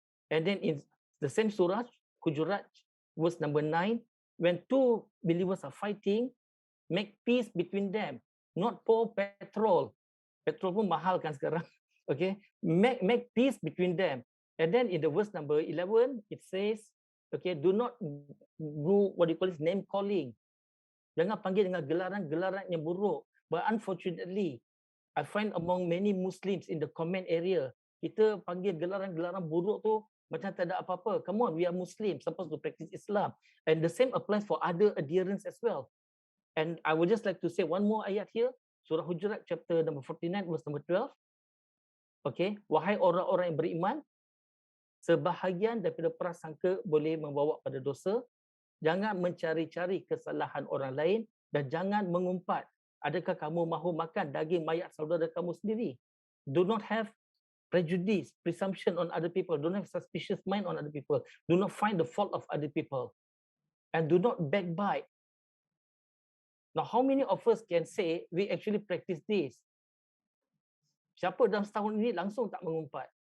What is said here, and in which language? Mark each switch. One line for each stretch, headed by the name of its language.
English: And then in the same surah, Hujurat, verse number 9, when two believers are fighting, make peace between them, not pour petrol.
Malay: Petrol pun mahal kan sekarang.
English: Okay, make peace between them. And then in the verse number 11, it says, okay, do not do name calling.
Malay: Jangan panggil dengan gelaran-gelaran yang buruk.
English: But unfortunately, I find among many Muslims in the comment area,
Malay: kita panggil gelaran-gelaran buruk tu macam tak ada apa-apa.
English: Come on, we are Muslims, supposed to practice Islam. And the same applies for other adherents as well. And I would just like to say one more ayat here. Surah Hujurat chapter number 49, verse number 12.
Malay: Okay, wahai orang-orang yang beriman, sebahagian daripada prasangka boleh membawa pada dosa. Jangan mencari-cari kesalahan orang lain dan jangan mengumpat. Adakah kamu mahu makan daging mayat saudara kamu sendiri?
English: Do not have prejudice, presumption on other people. Do not have suspicious mind on other people. Do not find the fault of other people. And do not backbite. Now, how many of us can say we actually practice this?
Malay: Siapa dalam setahun ini langsung tak mengumpat?